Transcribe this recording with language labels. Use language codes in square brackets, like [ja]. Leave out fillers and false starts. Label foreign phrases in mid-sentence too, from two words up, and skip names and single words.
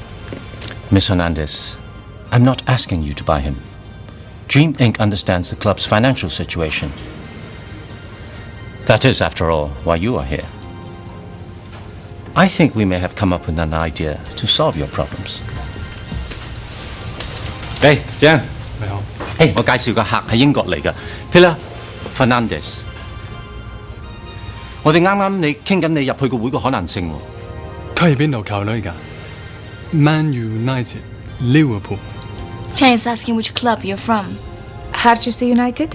[en] Miss Hernandez, I'm not asking you to buy him. Dream Inc. understands the club's financial situation. That is, after all, why you are here. I think we may have come up with an idea to solve your problems. Hey, Jan. [yue] 我介紹個客係英國嚟㗎 Pilar Fernandez。我哋啱啱你傾緊你入去個會個可能性喎。佢係邊度球隊㗎 ？Man United, Liverpool. [en] Chang is asking which club you're from. Harchester United?